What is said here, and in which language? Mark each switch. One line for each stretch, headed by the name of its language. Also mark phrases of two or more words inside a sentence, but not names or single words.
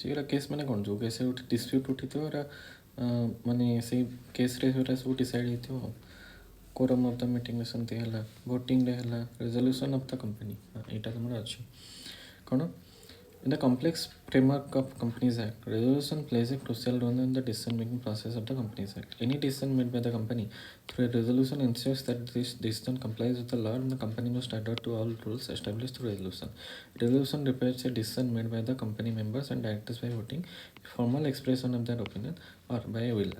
Odia: ଏଗୁଡ଼ା କେସ୍ ମାନେ କ'ଣ, ଯେଉଁ କେସ୍ରେ ଗୋଟେ ଡିସ୍ପ୍ୟୁଟ୍ ଉଠିଥିବ ଏଗୁଡ଼ା ମାନେ ସେଇ କେସ୍ରେ ସେଗୁଡ଼ା ସବୁ ଡିସାଇଡ଼୍ ହେଇଥିବ।
English: quorum of the meetingରେ
Odia: ସେମିତି ହେଲା, ଭୋଟିଂରେ ହେଲା,
English: resolution of the company
Odia: ଏଇଟା ତୁମର ଅଛି। କ'ଣ?
English: In the complex framework of Companies Act, resolution plays a crucial role in the decision-making process of the Companies Act. Any decision made by the company through a resolution ensures that this decision complies with the law and the company must adhere to all rules established through resolution. Resolution refers a decision made by the company members and directors by voting, a formal expression of their opinion, or by a will.